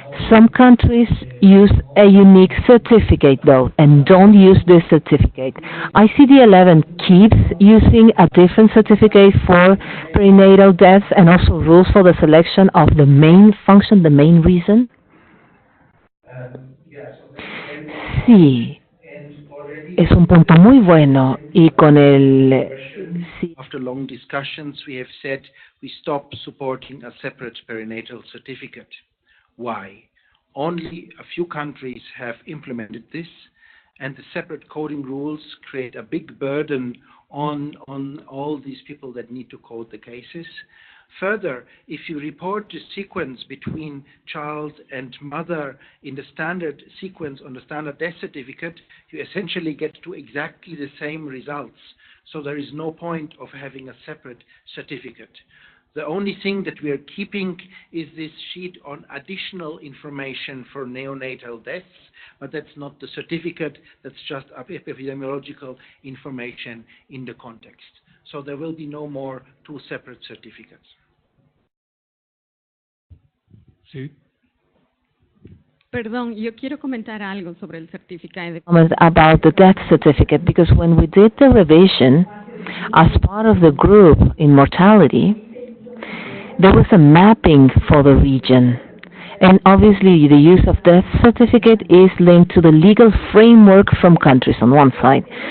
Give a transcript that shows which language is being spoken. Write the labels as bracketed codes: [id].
[en] Some countries use a unique certificate, though, and don't use this certificate. ICD-11 keeps using a different certificate for perinatal deaths and also rules for the selection of the main function, the main reason. [es] Sí, es un punto muy bueno y con el... Sí. [en] After long discussions, we have said we stop supporting a separate perinatal certificate. Why? Only a few countries have implemented this, and the separate coding rules create a big burden on all these people that need to code the cases. Further, if you report the sequence between child and mother in the standard sequence on the standard death certificate, you essentially get to exactly the same results. So there is no point of having a separate certificate. The only thing that we are keeping is this sheet on additional information for neonatal deaths, but that's not the certificate, that's just epidemiological information in the context. So there will be no more 2 separate certificates. [es] Sí. Perdón, yo quiero comentar algo sobre el certificado. [en] Comment about the death certificate, because when we did the revision as part of the group in mortality, there was a mapping for the region. And obviously the use of death certificate is linked to the legal framework from countries on one side.